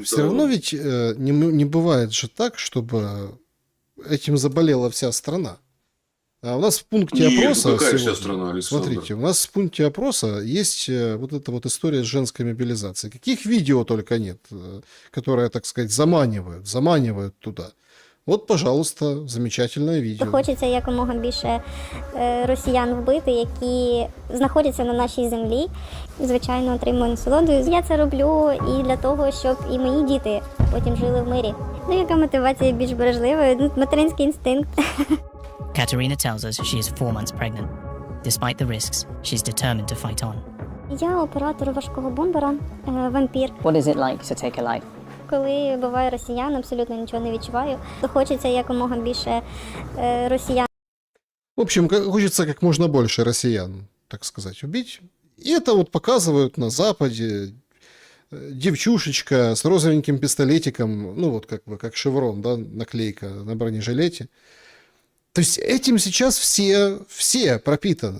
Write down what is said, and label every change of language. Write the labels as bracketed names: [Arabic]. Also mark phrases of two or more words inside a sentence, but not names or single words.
[Russian] все равно ведь не бывает же так, чтобы этим заболела вся страна. А у нас в пункте Нет, опроса какая вся сегодня, страна, Александр? смотрите, у нас в пункте опроса есть вот эта вот история с женской мобилизацией. Каких видео только нет, которые, так сказать, заманивают туда. От, пожалуйста, [Ukrainian] замечательне відео. Хочеться якомога більше росіян вбити, які знаходяться на нашій землі. Звичайно, отримую насолоду. Я це роблю і для того, щоб і мої діти потім жили в мирі. Ну, яка мотивація більш бережлива? Материнський інстинкт. [English] Katerina tells us she is 4 months pregnant. Despite the risks, she's determined to fight on. [Ukrainian] Я оператор важкого бомбера, вампір. [English] What is it like to take a life? [Ukrainian] Коли буває росіян, абсолютно нічого не відчуваю. Хочеться якомога більше росіян. [Russian] В общем, хочется как можно больше россиян, так сказать, убить. И это вот показывают на Западе. Девчушечка с розовеньким пистолетиком, ну вот как бы как шеврон, да, наклейка на бронежилете. То есть этим сейчас все пропитаны.